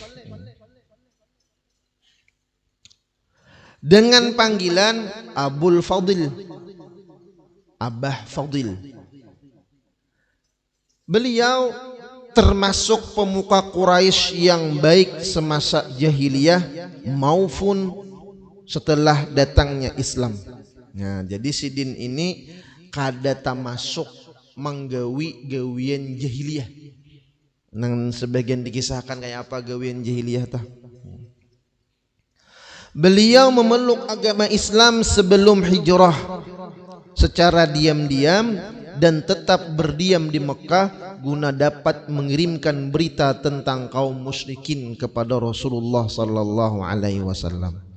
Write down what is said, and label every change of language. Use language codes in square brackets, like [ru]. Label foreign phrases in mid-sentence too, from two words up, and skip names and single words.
[id] Dengan panggilan Abul Fadil, Abah Fadil. Beliau termasuk pemuka Quraisy yang baik semasa jahiliyah maupun setelah datangnya Islam. [bjn] Nah, jadi Sidin ini kada termasuk menggawi gawian jahiliyah. Nang sebagian dikisahkan kayak apa gawian jahiliyah tah. [id] Beliau memeluk agama Islam sebelum hijrah secara diam-diam dan tetap berdiam di Mekah guna dapat mengirimkan berita tentang kaum musyrikin kepada Rasulullah [ar] صلى الله عليه وسلم.